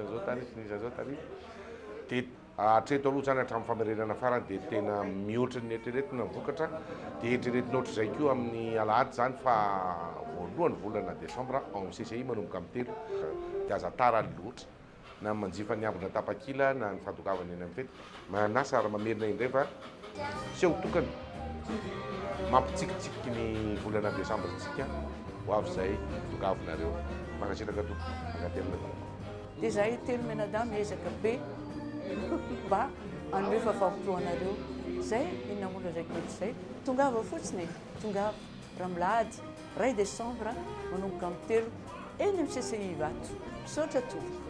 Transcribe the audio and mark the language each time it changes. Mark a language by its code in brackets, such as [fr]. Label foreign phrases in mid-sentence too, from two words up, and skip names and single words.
[mg] an'izao tany sy nisy an'izao tany dia hatreto aloha zany hatramin'ny famerenana farany dia tena mihoatra ny eritreretina vokatra dia eritreretina ohatr'izay koa amin'ny alahady zany fa voalohany volana desambra amin'ny CCI manomboka amin'ny telo dia aza tara loatra na manjifa ny ambina tapakila na ny fahadokavana eny amin'ny fety manasa ary mamerina indray fa sy ho tokana mampitsikitsiky ny volana desambra tsika ho avy izay dokavinareo mankasitraka to ankatelina to. Dia izahay telo menadamy miezaka be mba hanome fahafahampotoanareo izay inona moa izay kely izay tongava fotsiny tongava raha milahady 1 desambra manomboka amin'ny telo eny amin'ny CCI Vato misaotra tompoko.